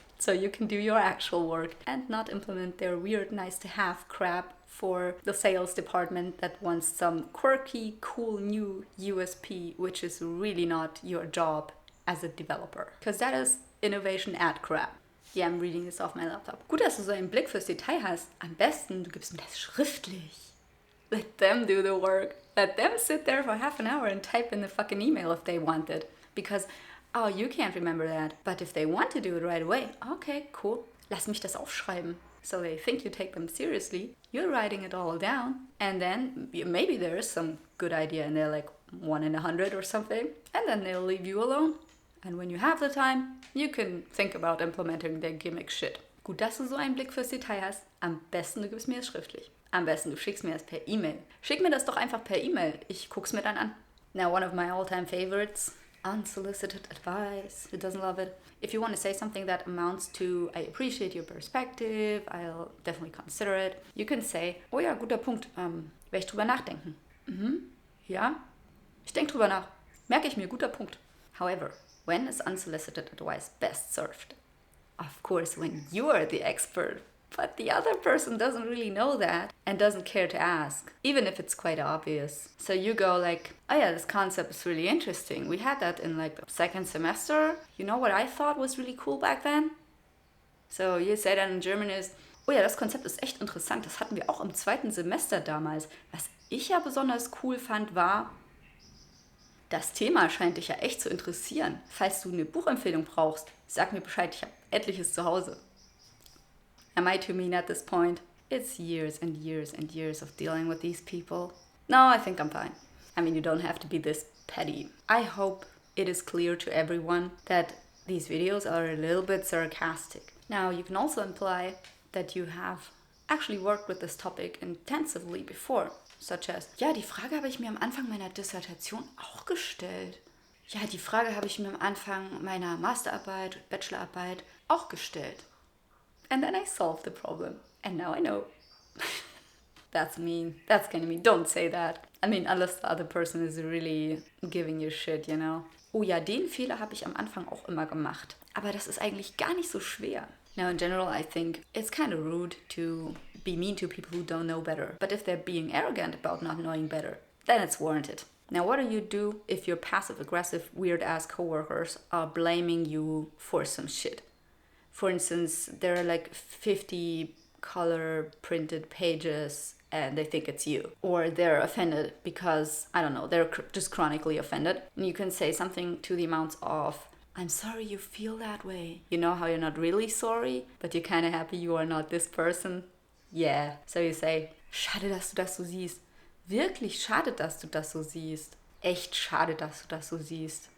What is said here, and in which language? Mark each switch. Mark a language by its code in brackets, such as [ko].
[en] So you can do your actual work and not implement their weird nice to have crap for the sales department that wants some quirky, cool new USP, which is really not your job as a developer. Because that is innovation ad crap. Yeah, I'm reading this off my laptop. [de] Gut, dass du so einen Blick fürs Detail hast. Am besten, du gibst mir das schriftlich. [en] Let them do the work. Let them sit there for half an hour and type in the fucking email if they want it. Because, oh, you can't remember that. But if they want to do it right away, okay, cool. [de] Lass mich das aufschreiben. [en] So they think you take them seriously. You're writing it all down. And then maybe there is some good idea and they're like 1 in 100 or something. And then they'll leave you alone. And when you have the time, you can think about implementing their gimmick shit. [de] Gut, dass du so einen Blick fürs Detail hast. Am besten du gibst mir es schriftlich. Am besten du schickst mir das per E-Mail. Schick mir das doch einfach per E-Mail. Ich guck's mir dann an. [en] Now, one of my all-time favorites, unsolicited advice. Who doesn't love it? If you want to say something that amounts to, I appreciate your perspective, I'll definitely consider it, you can say, [de] oh ja, guter Punkt, werde ich drüber nachdenken. Ja, ich denke drüber nach. Merke ich mir, guter Punkt. [en] However, when is unsolicited advice best served? Of course, when you are the expert, but the other person doesn't really know that and doesn't care to ask, even if it's quite obvious. So you go like, oh yeah, this concept is really interesting. We had that in like the second semester. You know what I thought was really cool back then? So you say that in German is, [de] oh ja, das Konzept ist echt interessant. Das hatten wir auch im zweiten Semester damals. Was ich ja besonders cool fand, war, das Thema scheint dich ja echt zu interessieren. Falls du eine Buchempfehlung brauchst, sag mir Bescheid, ich habe etliches zu Hause. [en] Am I to mean at this point? It's years and years and years of dealing with these people. No, I think I'm fine. I mean, you don't have to be this petty. I hope it is clear to everyone that these videos are a little bit sarcastic. Now, you can also imply that you have actually worked with this topic intensively before, such as, [de] ja, die Frage habe ich mir am Anfang meiner Dissertation auch gestellt. Ja, die Frage habe ich mir am Anfang meiner Masterarbeit, Bachelorarbeit auch gestellt. [en] And then I solved the problem. And now I know. That's mean. That's kind of mean. Don't say that. I mean, unless the other person is really giving you shit, you know. [de] Oh ja, den Fehler habe ich am Anfang auch immer gemacht. Aber das ist eigentlich gar nicht so schwer. [en] Now, in general, I think it's kind of rude to be mean to people who don't know better. But if they're being arrogant about not knowing better, then it's warranted. Now, what do you do if your passive-aggressive, weird-ass coworkers are blaming you for some shit? For instance, there are like 50 color printed pages and they think it's you. Or they're offended because, I don't know, they're just chronically offended. And you can say something to the amount of, I'm sorry you feel that way. You know how you're not really sorry, but you're kind of happy you are not this person? Yeah. So you say, [de] schade, dass du das so siehst. Wirklich schade, dass du das so siehst. Echt schade, dass du das so siehst.